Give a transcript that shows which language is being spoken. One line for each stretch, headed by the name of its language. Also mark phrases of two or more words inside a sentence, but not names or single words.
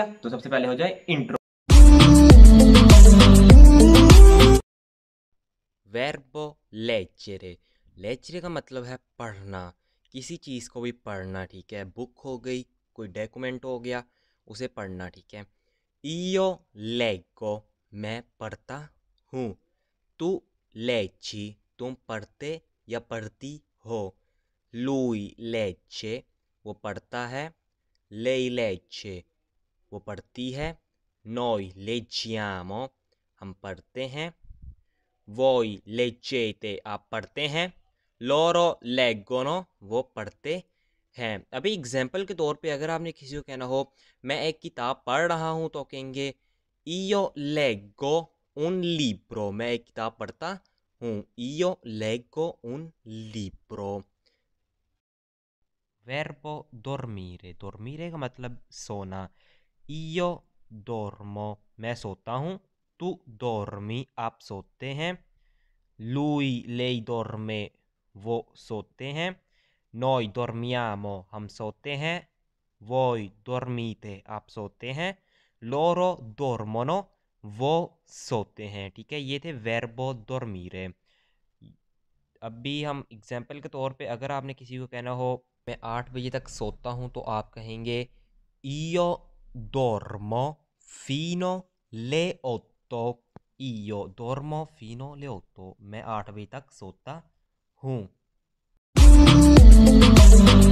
Hindi: तो सबसे पहले हो जाए इंट्रो।
Italian: verbo leggere.
Hindi: लेggere का मतलब है पढ़ना, किसी चीज़ को भी पढ़ना। ठीक है, बुक हो गई, कोई डॉक्यूमेंट हो गया, उसे पढ़ना। ठीक है,
Italian: io leggo,
Hindi: मैं पढ़ता हूँ।
Italian: tu leggi,
Hindi: तुम पढ़ते या पढ़ती हो।
Italian: lui legge,
Hindi: वो पढ़ता है।
Italian: lei legge,
Hindi: वो पढ़ती है।
Italian: noi leggiamo,
Hindi: हम पढ़ते हैं।
Italian: voi leggete,
Hindi: आप पढ़ते हैं।
Italian: loro leggono,
Hindi: वो पढ़ते हैं। अभी एग्जाम्पल के तौर पे अगर आपने किसी को कहना हो मैं एक किताब पढ़ रहा हूँ, तो कहेंगे
Italian: io leggo un libro,
Hindi: मैं एक किताब पढ़ता हूँ।
Italian: io leggo un libro। verbo dormire, dormire
Hindi: का मतलब सोना।
Italian: io dormo,
Hindi: मैं सोता हूँ।
Italian: tu dormi,
Hindi: आप सोते हैं।
Italian: lui lei dorme,
Hindi: वो सोते हैं।
Italian: noi dormiamo,
Hindi: हम सोते हैं।
Italian: voi dormite,
Hindi: आप सोते हैं।
Italian: loro dormono,
Hindi: वो सोते हैं। ठीक है, ये थे
Italian: verbo dormire।
Hindi: अभी हम एग्जाम्पल के तौर पे अगर आपने किसी को कहना हो मैं 8 बजे तक सोता हूँ, तो आप कहेंगे
Italian: io dormo fino le 8। io dormo fino le 8,
Hindi: मैं 8 बजे तक सोता हूँ।